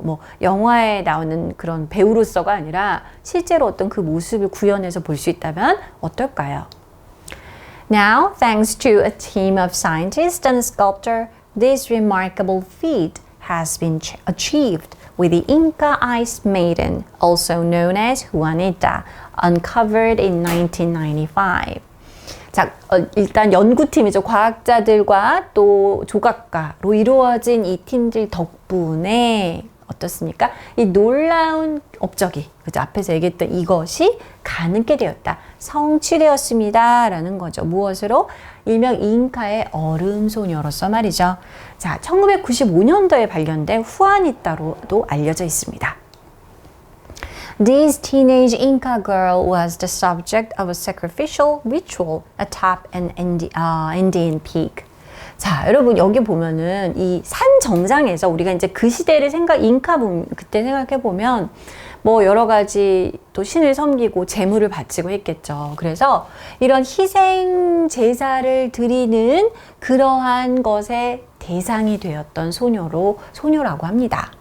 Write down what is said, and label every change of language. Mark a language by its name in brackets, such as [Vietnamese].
[Korean] 뭐 영화에 나오는 그런 배우로서가 아니라 실제로 어떤 그 모습을 구현해서 볼 수 있다면 어떨까요? [English] Now, thanks to a team of scientists and sculptors, this remarkable feat has been achieved with the Inca Ice Maiden, also known as Juanita, uncovered in 1995. [Korean] 자, 일단 연구팀이죠. 과학자들과 또 조각가로 이루어진 이 팀들 덕분에 어떻습니까? 이 놀라운 업적이, 그죠? 앞에서 얘기했던 이것이 가능게 되었다. 성취되었습니다. 라는 거죠. 무엇으로? 일명 잉카의 얼음 소녀로서 말이죠. 자, 1995년도에 발견된 후아니타로도 알려져 있습니다. [English] This teenage Inca girl was the subject of a sacrificial ritual atop an Indian peak. [Korean] 자, 여러분 여기 보면은 이 산 정상에서 우리가 이제 그 시대를 그때 생각해 보면 뭐 여러 가지 또 신을 섬기고 제물을 바치고 했겠죠. 그래서 이런 희생 제사를 드리는 그러한 것의 대상이 되었던 소녀라고 합니다.